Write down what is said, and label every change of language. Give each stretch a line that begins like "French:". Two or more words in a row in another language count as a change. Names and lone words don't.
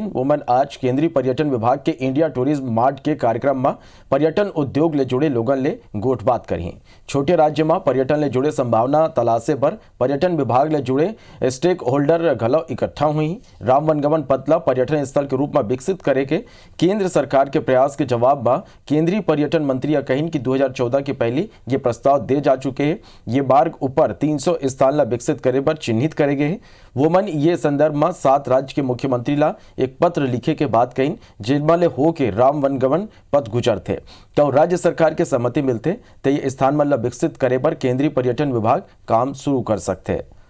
Chhattisgarhi: वोमन आज केंद्रीय पर्यटन विभाग के इंडिया टूरिज्म मार्ट के कार्यक्रम में पर्यटन उद्योग ले जुड़े लोगन ले गोठबात करी। छोटे राज्य में पर्यटन ले जुड़े संभावना तलाशे पर पर्यटन विभाग ले जुड़े स्टेक होल्डर घलो इकट्ठा हुई। राम वनगमन पथ ला पर्यटन स्थल के रूप में विकसित करे के केंद्र सरकार के प्रयास के जवाब में केंद्रीय पर्यटन मंत्री कहिन कि 2014 के पहले ये प्रस्ताव दे जा चुके हैं। ये मार्ग ऊपर 300 स्थान ला विकसित करे पर चिन्हित करे गए हैं। वो मन ये संदर्भ में 7 राज्य के मुख्यमंत्री ला एक पत्र लिखे के बाद कहीं जिनमें हो के राम वनगमन पथ गुजर थे तो राज्य सरकार के सहमति मिलते तो ये स्थान मन ला विकसित करे पर केंद्रीय पर्यटन विभाग काम शुरू कर सकते।